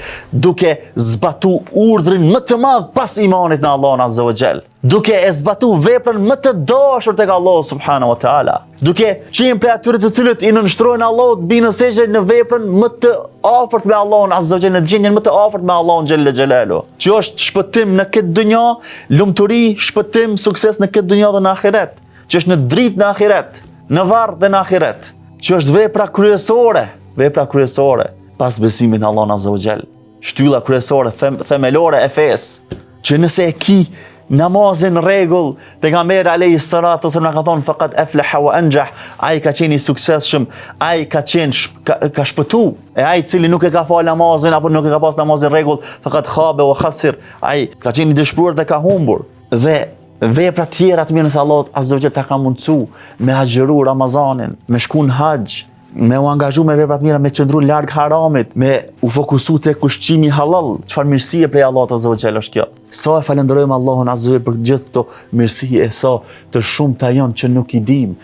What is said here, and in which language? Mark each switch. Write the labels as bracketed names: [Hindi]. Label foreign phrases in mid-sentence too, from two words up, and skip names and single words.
[Albanian] duke zbatu urdhrin më të madh pas imanit në Allahun [Arabic] عز وجل, [Albanian] duke e zbatu veprën më të dashur tek Allahu [Arabic] سبحانه وتعالى, [Albanian] duke qenë prej atyre të cilët i nënshtrojnë Allahut, binë sejgje në veprën më të afërt me Allahun [Arabic] عز وجل, [Albanian] në gjendjen më të afërt me Allahun [Arabic] جل جلاله, [Albanian] që është shpëtim në këtë dunjë, lumturi, shpëtim, sukses në këtë dunjë dhe në ahiret, që është në dritë në ahiret, në varr dhe në ahiret, që është vepra kryesore pas besimit në Allahun [Arabic] عز وجل, [Albanian] shtylla kryesore, themelore e fesë, që nëse e ki namazin rregull, pejgamberi [Arabic] عليه الصلاة والسلام [Albanian] ka thonë [Arabic] فقد أفلح وأنجح, [Albanian] ai ka qenë i suksesshëm, ai ka shpëtu, e ai i cili nuk e ka fal namazin apo nuk e ka pas namazin rregull, [Arabic] فقد خاب وخسر, [Albanian] ai ka qenë i dëshpëruar dhe ka humbur. Dhe vepra tjera të mirë nëse Allah [Arabic] عز وجل [Albanian] ta ka mundsu me haxhëru Ramazanin, me shku në haxh, me u angazhu me vepra të mira, me qëndru larg haramit, me u fokusu tek ushqimi halal. Çfarë mirësie prej Allahut [Arabic] عز وجل [Albanian] është kjo? Sa e falenderojmë Allahun [Arabic] عز وجل [Albanian] për gjithë këto mirësi, e sa të shumta janë që nuk i dim.